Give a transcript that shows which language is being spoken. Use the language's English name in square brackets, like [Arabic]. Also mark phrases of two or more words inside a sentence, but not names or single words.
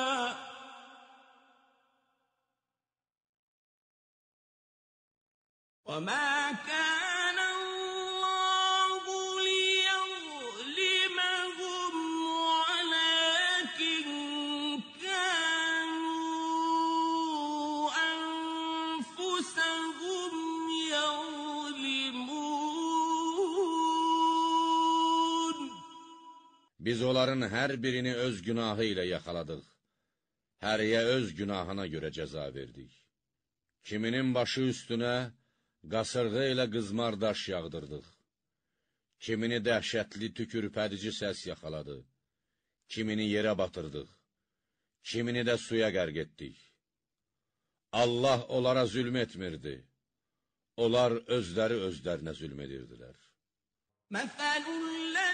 [Arabic] وَمَا كَانَ اللَّهُ لِيَظْلِمَهُمْ وَلَٰكِن كَانُوا أَنفُسَهُمْ يَظْلِمُونَ. [Azerbaijani] Biz onların hər birini öz günahı ilə yaxaladıq. Həriyə öz günahına görə cəza verdik. Kiminin başı üstünə qasırğı ilə qızmar daş yağdırdıq. Kimini dəhşətli tükürpədici səs yaxaladı. Kimini yerə batırdıq. Kimini də suya qərq etdik. Allah onlara zülm etmirdi. Onlar özləri özlərinə zülm edirdilər. [Arabic] مَثَلُ